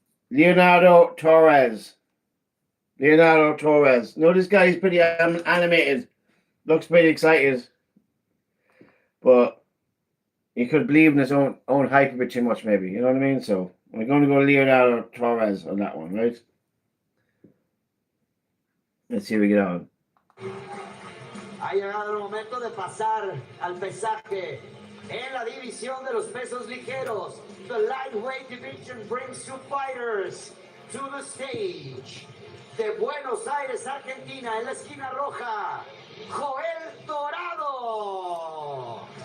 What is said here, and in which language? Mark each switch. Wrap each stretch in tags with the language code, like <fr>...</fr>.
<en>Leonardo Torres. No, this guy is pretty animated. Looks pretty excited. But he could believe in his own hype a bit too much, maybe. You know what I mean? So we're going to go Leonardo Torres on that one, right? Let's see how we get on.</en> <es>Ha llegado el momento de pasar al pesaje en la división de los pesos ligeros.</es> <en>The lightweight division brings two fighters to the stage.</en> <es>De Buenos Aires, Argentina, en la esquina roja, Joel Dorado.</es>